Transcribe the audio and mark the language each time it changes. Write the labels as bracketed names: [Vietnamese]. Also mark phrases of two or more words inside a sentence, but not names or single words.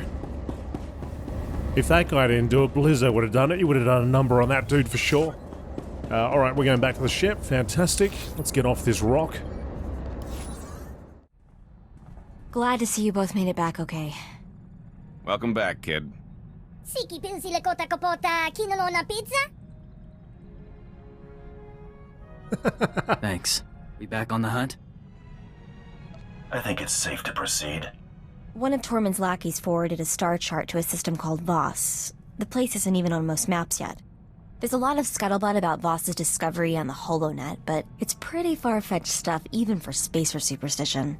[English] If that guy didn't do it, Blizzo would have done it. He would have done a number on that dude for sure. Alright, we're going back to the ship. Fantastic. Let's get off this rock. Glad to see you both made it back okay. Welcome back, kid. Siki pinsile kota kapota kinolo na pizza? Thanks. We back on the hunt? I think it's safe to proceed. One of Tormund's lackeys forwarded a star chart to a system called Voss. The place isn't even on most maps yet. There's a lot of scuttlebutt about Voss's discovery on the HoloNet, but it's pretty far-fetched stuff even for spacer superstition.